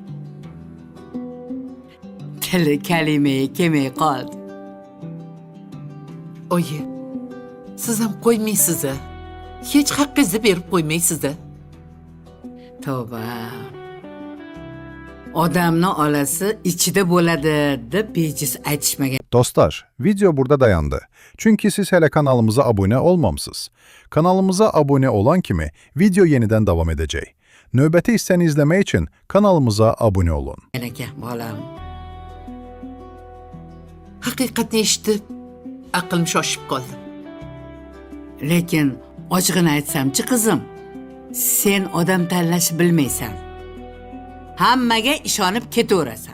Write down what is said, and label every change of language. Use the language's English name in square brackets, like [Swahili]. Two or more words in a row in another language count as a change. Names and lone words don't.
[Uzbek] Tili kalimaga kelmay qoldi. Oyi, siz ham qo'ymaysiz-a? Hech haqqingizni berib qo'ymaysiz-a? Tavba. Odamni olasi ichida bo'ladi deb bejiz aytishmagan. [Turkish] Dostlar, video burada dayandı. Çünkü siz hele kanalımıza abone olmamsınız. Kanalımıza abone olan kimi video yeniden devam edecek. [Azerbaijani] Növbəti hissəni izləmək için kanalımıza abone olun. [Uzbek] Aka, bolam. Haqiqatni eshitib, aqlim shoshib qoldi. Lekin ochig'ini aytsamchi qizim, sen odam tanlashni bilmaysan. Hammaga ishonib ketaverasan.